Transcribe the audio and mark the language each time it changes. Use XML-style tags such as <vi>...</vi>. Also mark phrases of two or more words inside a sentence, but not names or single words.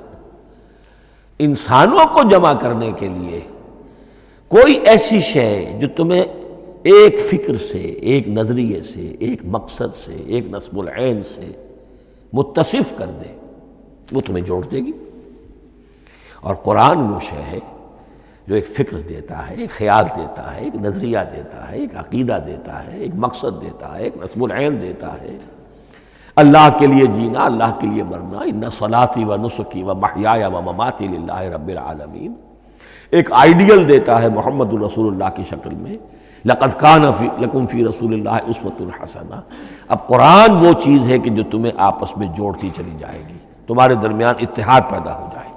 <ur>انسانوں کو جمع کرنے کے لیے کوئی ایسی شے جو تمہیں ایک فکر سے، ایک نظریے سے، ایک مقصد سے، ایک نصب العین سے متصف کر دے، وہ تمہیں جوڑ دے گی۔ اور قرآن وہ شے ہے جو ایک فکر دیتا ہے، ایک خیال دیتا ہے، ایک نظریہ دیتا ہے، ایک عقیدہ دیتا ہے، ایک مقصد دیتا ہے، ایک نصب العین دیتا ہے، اللہ کے لیے جینا، اللہ کے لیے مرنا،</ur> <ar>ان صلاتی و نسکی و محیای و مماتی للہ رب العالمین،</ar> <ur>ایک آئیڈیل دیتا ہے</ur> <ar>محمد الرسول اللہ</ar> <ur>کی شکل میں،</ur> <ar>لقد کان لکم فی رسول اللہ اسوۃ حسنہ۔</ar> <ur>اب قرآن وہ چیز ہے کہ جو تمہیں آپس میں جوڑتی چلی جائے گی، تمہارے درمیان اتحاد پیدا ہو جائے گا۔</ur>